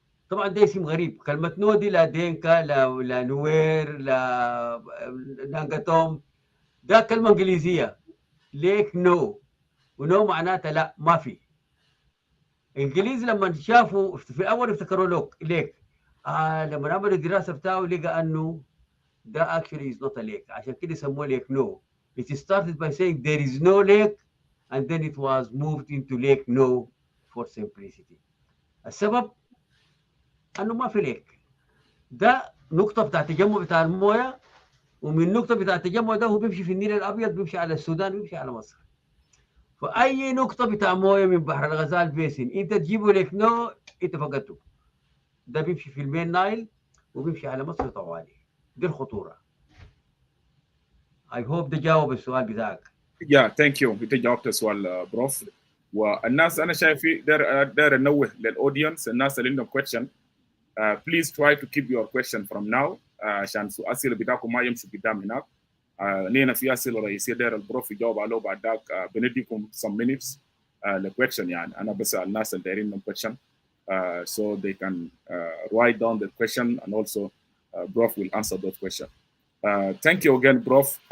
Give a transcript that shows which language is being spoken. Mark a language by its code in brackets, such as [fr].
[ar] طبعا ده اسم غريب، كلمه نو دي لا دينكا لا نوير لا نانجاتوم، ده كلمه انجليزيه. ليك نو، ونو معناتها لا ما في. الانجليز لما شافوا في الاول افتكروا ليك. لما عملوا الدراسه بتاعه لقى انه ده [en] actually is not a lake، [ar] عشان كده سموه ليك نو. [en] It started by saying there is no lake and then it was moved into lake no for simplicity. [ar] السبب انه ما في ليك. ده نقطه بتاع التجمع بتاع المويه، ومن النقطه بتاع التجمع ده هو بيمشي في النيل الابيض، بيمشي على السودان، بيمشي على مصر. فاي نقطه بتاع مويه من بحر الغزال بيسن انت تجيبه لك نو انت فقدته. ده بيمشي في المين نايل وبيمشي على مصر طوالي. دي الخطوره. [en] I hope [ar] ده جاوب السؤال بتاعك. يا ثانك يو، انت جاوبت السؤال بروف. والناس انا شايف داير انوه للاودينس، الناس اللي عندهم [en] question please try to keep your question from now [ar] عشان الاسئله بتاعكم ما يمشوا قدام هناك. لينا في اسئله رئيسيه داير البروف يجاوب عليه، بعد ذاك بنديكم [en] some minutes [ar] للكويشن. يعني انا بسال الناس اللي دايرين لهم [en] question so they can write down the question and also Prof will answer those questions. Thank you again, Prof.